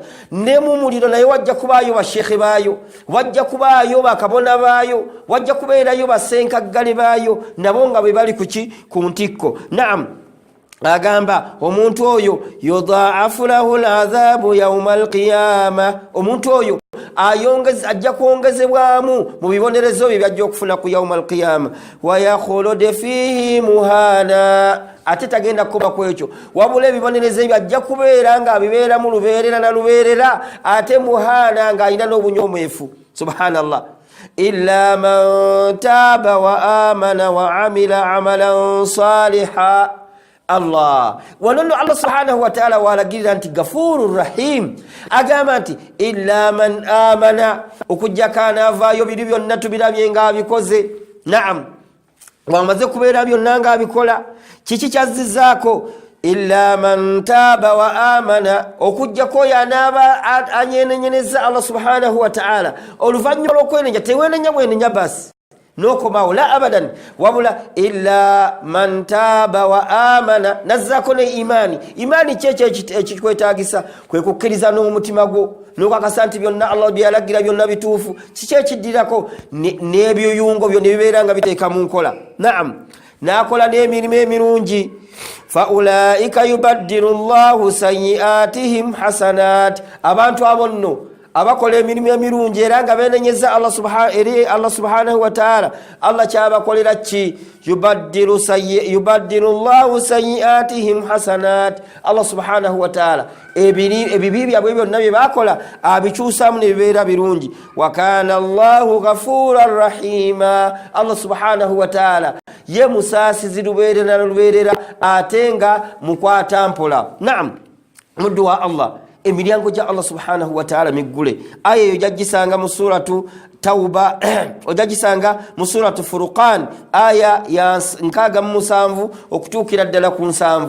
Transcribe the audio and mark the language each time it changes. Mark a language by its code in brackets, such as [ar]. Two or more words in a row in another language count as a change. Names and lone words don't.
[lg] Ne mu muliro naye wajja kubaayo bashekhe baayo, wajja kubaayo bakabona baayo, wajja kubeerayo basenkaggale baayo, nabo nga bwe bali ku ntikko. Naam, agamba omuntu oyo [ar] يضاعف له العذاب يوم القيامة, [lg] omuntu oyo ajja kwongezebwamu mu bibonerezo bye byajja okufuna ku [ar] يوم القيامة. ويخلد فيه مهانا, [lg] ate tagenda kuba kwekyo wabula ebibonerezo ebyo ajja kubeera nga abibeera mu lubeerera na lubeerera, ate muhana nga alina n'obunyomwefu. Subhanallah. [ar] إلا من تاب وآمن وعمل عملا صالحا. [lg] Allah wanono [ar] الله سبحانه وتعالى [lg] walagirira nti [ar] غفور رحيم, [lg] agamba nti [ar] إلا من آمن, [lg] okujja kana avaayo biri byonna tubirabye nga abikoze. Naam, wamaze kubeera byonna nga abikola, kiki kyazizzaako? [ar] إلا من تاب وآمن, [lg] okujjako yanaaba anyenenyeneza [ar] الله سبحانه وتعالى [lg] oluvannyuma lw'okwenenya, tewenenya bwenenya basi nokomawo, [ar] لا أبدا, [lg] wabula [ar] إلا من تاب وآمن, [lg] nazzako ne imani kyekyo ekikwetaagisa, kwe kukkiriza n'omutima gwo n'okakasa nti byonna Allah byalagira byonna bituufu. Kiki ekiddirako? n'ebyuyungo byo ne bibeera nga biteeka mu nkola. Naam, n'akola n'emirimu emirungi. [ar] فأولئك يبدل الله سيئاتهم حسنات, [lg] abantu abo nno abakola emirimu emirungi era nga beenenyeza [ar] الله سبحانه وتعالى, [lg] Allah kyabakolera ki? [ar] يبدل الله سيئاتهم حسنات, الله سبحانه وتعالى [lg] ebibi byabwe byonna bye bakola abikyusamu ne bibeera birungi. [ar] وكان الله غفورا رحيما, الله سبحانه وتعالى [lg] ye musaasizi lubeerera lubeerera ate nga mukwata mpola. Naam, muddu wa Allah, emiryango gya [ar] الله سبحانه وتعالى [lg] miggule. aya eyo jaggisanga mu suratu Tauba ojagisanga mu suratu Furqan aya ya 67 okutuukira ddala ku 7.